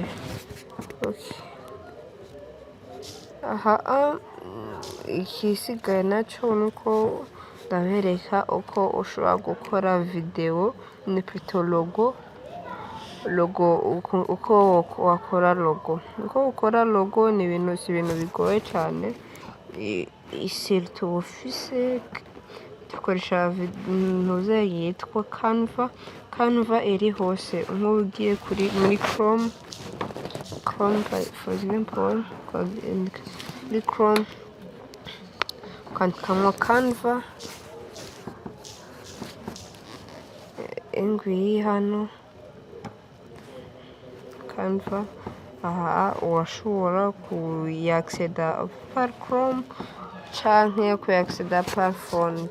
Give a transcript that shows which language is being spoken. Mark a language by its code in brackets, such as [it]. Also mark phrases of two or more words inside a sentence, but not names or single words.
[rn] Okay, aha ikisigaye naco nuko ndabereka uko ushobora gukora video ni plutôt logo uko wakora logo. Uko ukora logo ni ibintu bigoye cyane, surtout ufise dukoresha ntuze yitwa Canva iri hose. Nk'ugiye muri Chrome [en] for example [rn] muri Chrome ukandikamo Canva ingwiyi hano Canva. Aha urashobora kuyacceda par Chrome canke kuyacceda par phone.